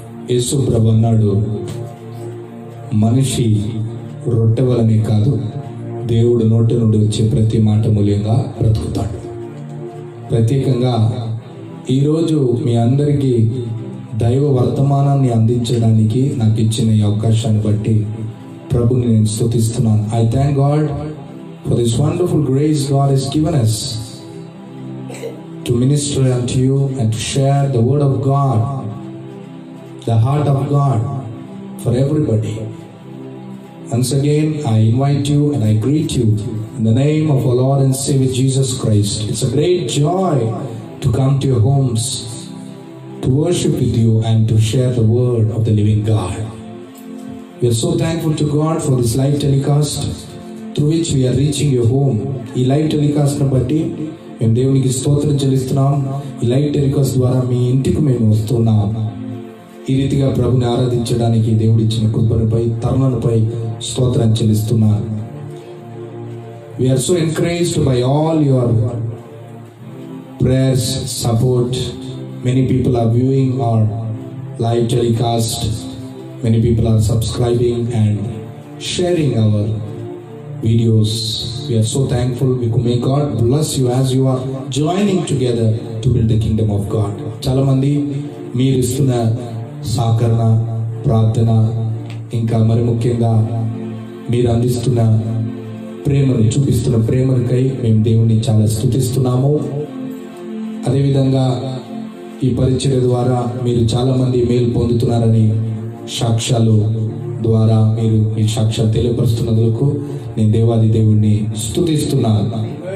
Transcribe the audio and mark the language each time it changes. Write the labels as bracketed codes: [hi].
[te] యేసు ప్రభు అన్నాడు, మనిషి రొట్టె వలనే కాదు దేవుడు నోటి నుండి వచ్చే ప్రతి మాట మూల్యంగా బ్రతుకుతాడు. ప్రత్యేకంగా ఈరోజు మీ అందరికీ దైవ వర్తమానాన్ని అందించడానికి నాకు ఇచ్చిన ఈ అవకాశాన్ని బట్టి ప్రభుని నేను స్తుతిస్తున్నాను. [en] I thank God for this wonderful grace God has given us to minister unto you and to share the word of God, the heart of God for everybody. Once again, I invite you and I greet you in the name of our Lord and Savior Jesus Christ. It's a great joy to come to your homes, to worship with you and to share the word of the living God. We are so thankful to God for this live telecast through which we are reaching your home. [te] ఈ live telecast బట్టి మేము దేవునికి స్తోత్రం చెల్లిస్తున్నాం. ఈ live telecast ద్వారా మీ ఇంటికి మేము వస్తున్నాం. ఈ రీతిగా ప్రభుని ఆరాధించడానికి దేవుడిచ్చిన కృపణపై తరుణపై స్తోత్రం చెల్లిస్తున్నాను. [en] We are so encouraged by all your prayers, support. Many people are viewing our live telecast. Many people are subscribing and sharing our videos. We are so thankful. May God bless you as you are joining together to build the kingdom of God. [te] చాలా మంది మీరు ఇస్తున్న సహకరణ, ప్రార్థన, ఇంకా మరి ముఖ్యంగా మీరు అందిస్తున్న ప్రేమను, చూపిస్తున్న ప్రేమకై మేము దేవుణ్ణి చాలా స్తుతిస్తున్నాము. అదేవిధంగా ఈ పరిచర్య ద్వారా మీరు చాలామంది మేలు పొందుతున్నారని సాక్ష్యాలు ద్వారా మీరు మీ సాక్ష్యాలు తెలియపరుస్తున్నందుకు నేను దేవాది దేవుణ్ణి స్తుతిస్తున్నాను.